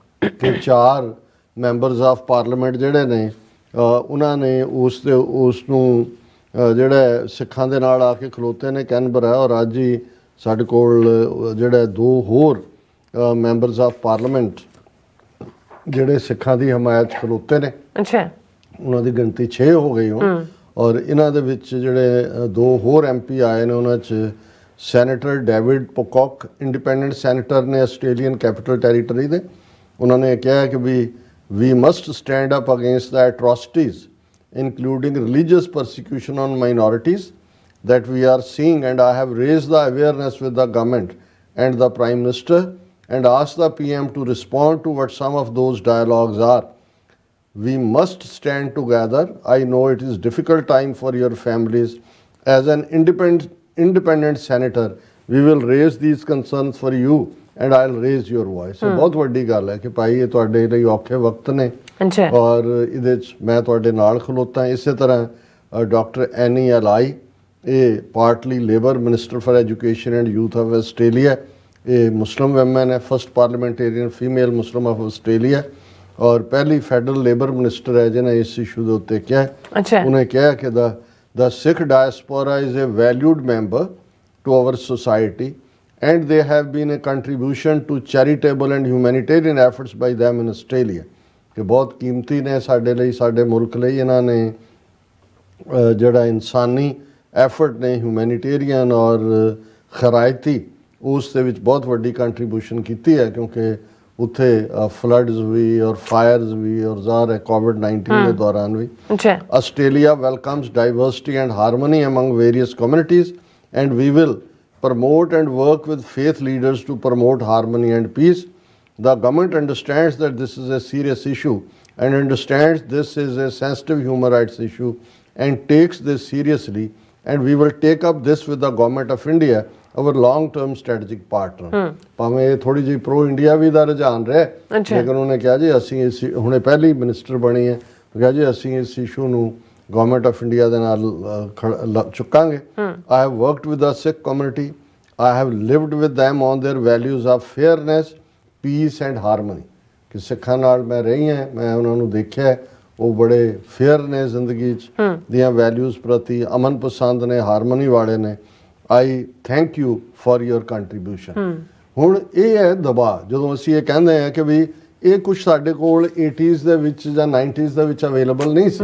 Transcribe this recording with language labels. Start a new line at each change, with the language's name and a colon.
Punjabi: ਕਿ 4 members of parliament ਜਿਹੜੇ ਨੇ ਉਹਨਾਂ ਨੇ ਉਸ ਨੂੰ ਜਿਹੜਾ ਸਿੱਖਾਂ ਦੇ ਨਾਲ ਆ ਕੇ ਖਲੋਤੇ ਨੇ ਕੈਨਬਰਾ, ਔਰ ਅੱਜ ਹੀ ਸਾਡੇ ਕੋਲ ਜਿਹੜਾ 2 ਹੋਰ ਮੈਂਬਰਸ ਆਫ ਪਾਰਲੀਮੈਂਟ ਜਿਹੜੇ ਸਿੱਖਾਂ ਦੀ ਹਮਾਇਤ 'ਚ ਖਲੋਤੇ ਨੇ। ਅੱਛਾ ਉਹਨਾਂ ਦੀ ਗਿਣਤੀ 6 ਹੋ ਗਈ ਹੁਣ, ਔਰ ਇਹਨਾਂ ਦੇ ਵਿੱਚ ਜਿਹੜੇ 2 ਹੋਰ MP ਆਏ ਨੇ ਉਹਨਾਂ 'ਚ ਸੈਨੇਟਰ ਡੇਵਿਡ ਪੋਕੌਕ ਇੰਡੀਪੈਂਡੈਂਟ ਸੈਨੇਟਰ ਨੇ ਆਸਟ੍ਰੇਲੀਅਨ ਕੈਪੀਟਲ ਟੈਰੀਟਰੀ ਦੇ। ਉਹਨਾਂ ਨੇ ਕਿਹਾ ਕਿ
English: we must stand up against the atrocities including religious persecution on minorities that we are seeing, and I have raised the awareness with the government and the Prime Minister and asked the PM to respond to what some of those dialogues are. We must stand together. I know it is difficult time for your families. As an independent senator, we will raise these concerns for you and I'll raise your voice.
Punjabi: ਇਹ ਬਹੁਤ ਵੱਡੀ ਗੱਲ ਹੈ ਕਿ ਭਾਈ ਇਹ ਤੁਹਾਡੇ ਲਈ ਔਖੇ ਵਕਤ ਨੇ ਅੱਛਾ ਔਰ ਇਹਦੇ 'ਚ ਮੈਂ ਤੁਹਾਡੇ ਨਾਲ ਖਲੋਤਾ। ਇਸੇ ਤਰ੍ਹਾਂ ਡਾਕਟਰ ਐਨੀ ਐਲਾਈ, ਇਹ ਪਾਰਟਲੀ labour minister for education and youth of Australia, ਇਹ ਮੁਸਲਿਮ ਵੈਮਨ ਹੈ,
English: first parliamentarian female Muslim of Australia
Punjabi: ਔਰ ਪਹਿਲੀ ਫੈਡਰਲ ਲੇਬਰ ਮਿਨਿਸਟਰ ਹੈ ਜਿਹਨੇ ਇਸ ਇਸ਼ੂ ਦੇ ਉੱਤੇ ਕਿਹਾ। ਅੱਛਾ ਉਹਨੇ ਕਿਹਾ ਕਿ
English: the Sikh diaspora is a valued member to our society and they have been a contribution to charitable and humanitarian efforts by them in Australia.
Punjabi: ਕਿ ਬਹੁਤ ਕੀਮਤੀ ਨੇ ਸਾਡੇ ਲਈ, ਸਾਡੇ ਮੁਲਕ ਲਈ। ਇਹਨਾਂ ਨੇ ਜਿਹੜਾ ਇਨਸਾਨੀ ਐਫਰਟ ਨੇ ਹਿਊਮੈਨਿਟੇਰੀਅਨ ਔਰ ਖਰਾਇਤੀ ਉਸ ਦੇ ਵਿੱਚ ਬਹੁਤ ਵੱਡੀ ਕੰਟਰੀਬਿਊਸ਼ਨ ਕੀਤੀ ਹੈ, ਕਿਉਂਕਿ ਉੱਥੇ ਫਲੱਡਸ ਵੀ ਔਰ ਫਾਇਰਸ ਵੀ ਔਰ ਜ਼ਾਹਰ ਹੈ ਕੋਵਿਡ-19 ਦੇ ਦੌਰਾਨ ਵੀ। ਅੱਛਾ
English: Australia welcomes diversity and harmony among various communities and we will promote and work with faith leaders to promote harmony and peace. The government understands that this is a serious issue and understands this is a sensitive human rights issue and takes this seriously, and we will take up this with the government of India, our long-term strategic partner.
Punjabi: ਭਾਵੇਂ ਇਹ ਥੋੜੀ ਜਿਹੀ pro India ਵੀ ਦਾ ਰੁਝਾਨ ਰਿਹਾ, ਲੇਕਿਨ ਉਹਨੇ ਕਿਹਾ ਜੀ ਅਸੀਂ ਇਸ ਹੁਣੇ ਪਹਿਲੀ ਮਿਨਿਸਟਰ ਬਣੀ ਹੈ, ਕਿਹਾ ਜੀ ਅਸੀਂ ਇਸ ਇਸ਼ੂ ਨੂੰ ਗਵਰਨਮੈਂਟ ਆਫ ਇੰਡੀਆ ਦੇ ਨਾਲ ਚੁੱਕਾਂਗੇ।
English: I have worked with the Sikh community. I have lived with them on their values of fairness, peace and harmony.
Punjabi: ਕਿ ਸਿੱਖਾਂ ਨਾਲ ਮੈਂ ਰਹੀ ਹਾਂ, ਮੈਂ ਉਹਨਾਂ ਨੂੰ ਦੇਖਿਆ ਉਹ ਬੜੇ ਫੇਅਰ ਨੇ ਜ਼ਿੰਦਗੀ 'ਚ ਦੀਆਂ ਵੈਲਿਊਜ਼ ਪ੍ਰਤੀ, ਅਮਨ ਪਸੰਦ ਨੇ, ਹਾਰਮਨੀ ਵਾਲੇ ਨੇ।
English: I thank you for your contribution.
Punjabi: ਹੁਣ ਇਹ ਹੈ ਦਬਾਅ, ਜਦੋਂ ਅਸੀਂ ਇਹ ਕਹਿੰਦੇ ਹਾਂ ਕਿ ਵੀ ਇਹ ਕੁਝ ਸਾਡੇ ਕੋਲ 80s ਦੇ ਵਿੱਚ ਜਾਂ 90s ਦੇ ਵਿੱਚ ਅਵੇਲੇਬਲ ਨਹੀਂ ਸੀ।